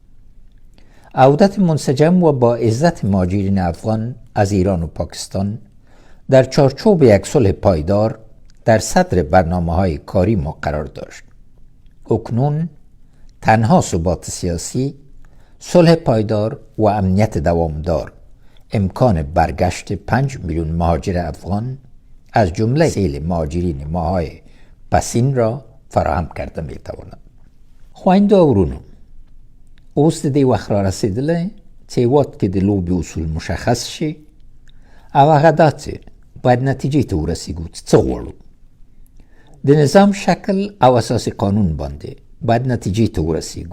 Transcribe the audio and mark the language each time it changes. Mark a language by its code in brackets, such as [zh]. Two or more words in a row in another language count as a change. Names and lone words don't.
[fa] عودت منسجم و با عزت مهاجرین افغان از ایران و پاکستان در چارچوب یک صلح پایدار در صدر برنامه‌های کاری ما قرار داشت. اکنون تنها ثبات سیاسی، صلح پایدار و امنیت دوامدار امکان برگشت 5 میلیون مهاجر افغان از جمله سیل مهاجرین ماهای پسین را فراهم کرده می تواند. [ps] خویندو ورونو، اوس د دې وخت را رسېدلی چې هېواد کې د لوبې اصول مشخص شي او هغه دا چې باید نتیجې ته ورسېږو چې څه غواړو. د نظام شکل او اساسي قانون باندې باید نتیجې ته ورسېږو.